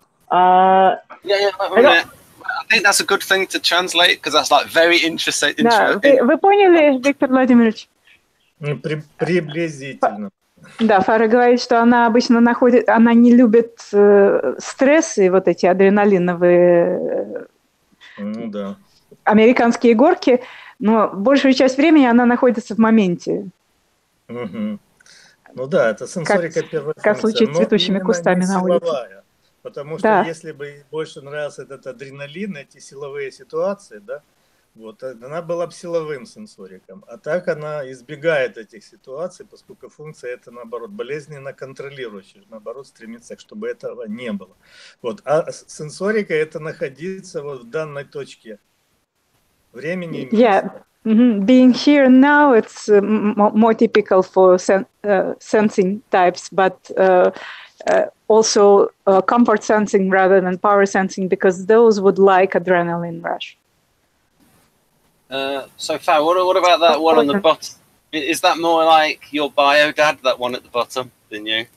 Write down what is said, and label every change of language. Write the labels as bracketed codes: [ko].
[en] I think that's a good thing to translate, because that's like very interesting. [ru] Да, вы поняли, Виктор Владимирович? Приблизительно. Да, Фара говорит, что она обычно она не любит стрессы, вот эти адреналиновые американские горки, но большую часть времени она находится в моменте. Ну да, это сенсорика первой функции. Как в случае с цветущими кустами на улице. Потому что если бы больше нравился этот адреналин, эти силовые ситуации, да, вот, она была бы силовым сенсориком. А так она избегает этих ситуаций, поскольку функция это, наоборот, болезненно контролирующая, наоборот, стремится, чтобы этого не было. Вот. А сенсорика это находиться вот в данной точке времени и места. [en] Being here now, it's more typical for sensing types, but also comfort sensing rather than power sensing, because those would like adrenaline rush. So Farrah, what about that one on the bottom? Is that more like your bio dad, that one at the bottom, than you?